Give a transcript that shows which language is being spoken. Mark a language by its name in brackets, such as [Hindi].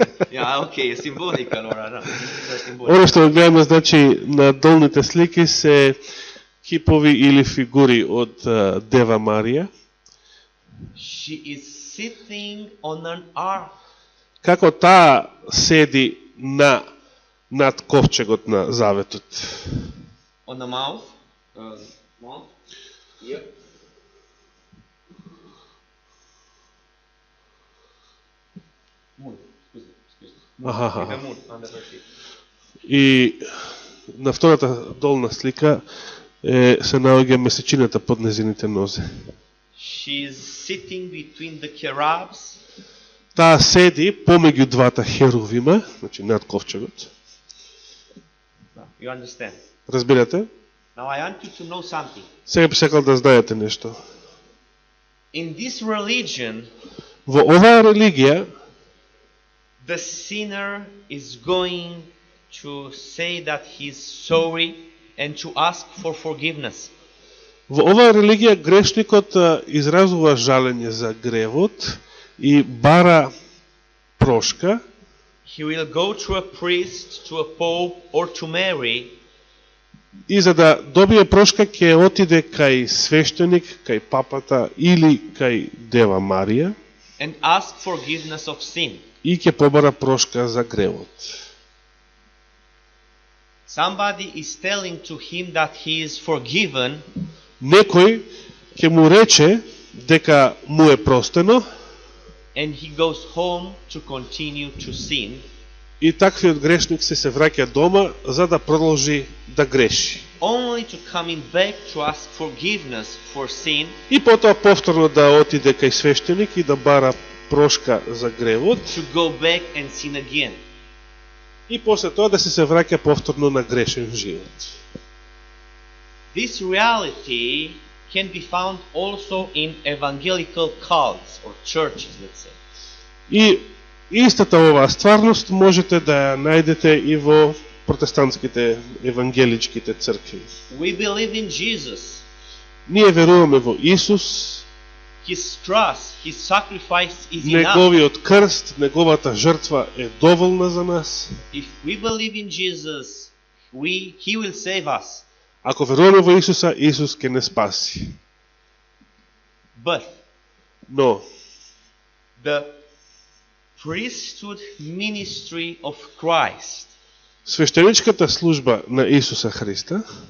[English] Yeah, okay, символика, no. [Macedonian] Оно што гледаме, значи, на долните слики се кипови или фигури од Дева Марија. [English] She is sitting on an ark. [Macedonian] Како таа седи над ковчегот на заветот. [English] On the mouth. Mouth. Here. Moon. Excuse me. Аха. The moon under her feet. [Macedonian] И на втората долна слика се наоѓа месечината под незините нозе. [English] She is sitting between the cherubs. [Macedonian] Таа седи помеѓу двата херувима, значи над ковчегот. [English] You understand? [Macedonian] Разбирате? [English] Now I want you to know something. [Macedonian] Сега би сакал да знаете нешто. [English] In this religion, [Macedonian] Во оваа религија, [English] the sinner is going to say that he's sorry and to ask for forgiveness. [Macedonian] во оваа религија грешникот изразува жалење за гревот и бара прошка. [English] He will go to a priest, to a pope, or to Mary. [Macedonian] И за да добие прошка ќе отиде кај свештеник, кај папата или кај Дева Марија [English] And ask forgiveness of sin. [Macedonian] и ќе побара прошка за гревот. [English] Somebody is telling to him that he is forgiven, [Macedonian] Некој ќе му рече дека му е простено [English] and he goes home to continue to sin. [Macedonian] и таквиот грешник се враќа дома за да продолжи да греши. [English] Only to coming back to ask forgiveness for sin. [Macedonian] И потоа повторно да отиде кај свештеник и да бара прошка за гревот [English] To go back and sin again. [Macedonian] И после тоа да се враќа повторно на грешен живот. [English] This reality can be found also in evangelical cults or churches, let's say. [Macedonian] И истата оваа стварност можете да ја најдете и во протестантските евангеличките цркви. [English] We believe in Jesus. [Macedonian] Ние веруваме во Исус, [English] His trust, His sacrifice is enough. [Macedonian] неговиот крст, неговата жртва е доволна за нас. [English] If we believe in Jesus, He will save us. [Macedonian] Ако веруваме во Исуса, Исус ќе не спаси. [English] But [Macedonian] Но [English] the priesthood ministry of Christ [Macedonian] свештеничката служба на Исуса Христа